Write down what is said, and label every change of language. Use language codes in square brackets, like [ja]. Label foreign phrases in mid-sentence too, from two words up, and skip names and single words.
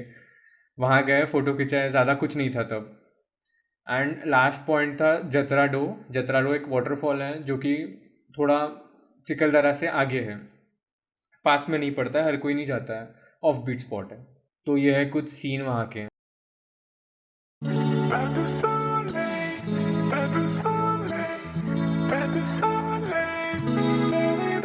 [hi] वहाँ गए, फ़ोटो खिंचाए, ज़्यादा कुछ नहीं था तब। [en] and last point [hi] था जतराडो। जतराडो एक वाटरफॉल है जो कि थोड़ा चिखलदरा से आगे है, पास में नहीं पड़ता है, हर कोई नहीं जाता है, [en] off beat spot [hi] है। तो यह है कुछ सीन वहाँ के। Pé do soleil, pé do soleil, pé do soleil, da-da-da.